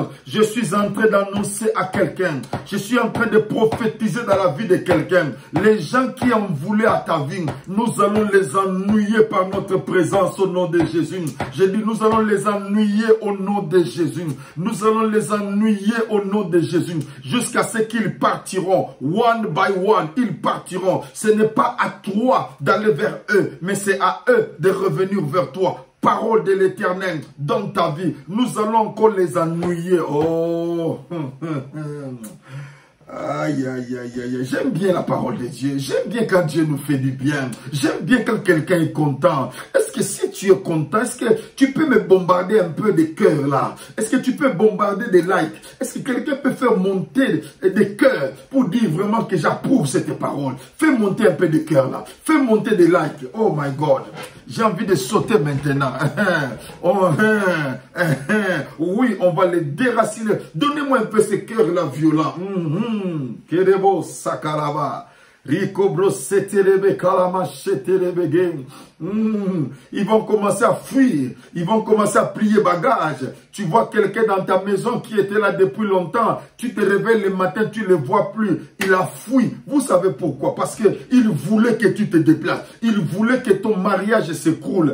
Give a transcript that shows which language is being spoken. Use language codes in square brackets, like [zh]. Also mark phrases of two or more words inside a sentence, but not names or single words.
[fr] Je suis en train d'annoncer à quelqu'un, je suis en train de prophétiser dans la vie de quelqu'un. Les gens qui en voulaient à ta vie, nous allons les ennuyer par notre présence au nom de Jésus. Je dis, nous allons les ennuyer au nom de Jésus. Nous allons les ennuyer au nom de Jésus. Jusqu'à ce qu'ils partiront, [en] one by one, [fr] ils partiront. Ce n'est pas à toi d'aller vers eux, mais c'est à eux de revenir vers toi. Parole de l'Éternel dans ta vie. Nous allons encore les ennuyer. Oh. Aïe, aïe, aïe, aïe. J'aime bien la parole de Dieu. J'aime bien quand Dieu nous fait du bien. J'aime bien quand quelqu'un est content. Est-ce que si tu es content, est-ce que tu peux me bombarder un peu des cœurs là? Est-ce que tu peux bombarder des likes? Est-ce que quelqu'un peut faire monter des cœurs pour dire vraiment que j'approuve cette parole? Fais monter un peu de cœurs là. Fais monter des likes. [en] Oh my God. [fr] J'ai envie de sauter maintenant. Oh, oui, on va les déraciner. Donnez-moi un peu ces cœurs-là violents. Kerebo sakaraba. Rikobro seterebe kalama sheterebe game. Ils vont commencer à fuir. Ils vont commencer à plier bagages. Tu vois quelqu'un dans ta maison qui était là depuis longtemps. Tu te réveilles le matin, tu ne le vois plus. Il a fui. Vous savez pourquoi? Parce qu'il voulait que tu te déplaces. Il voulait que ton mariage s'écroule.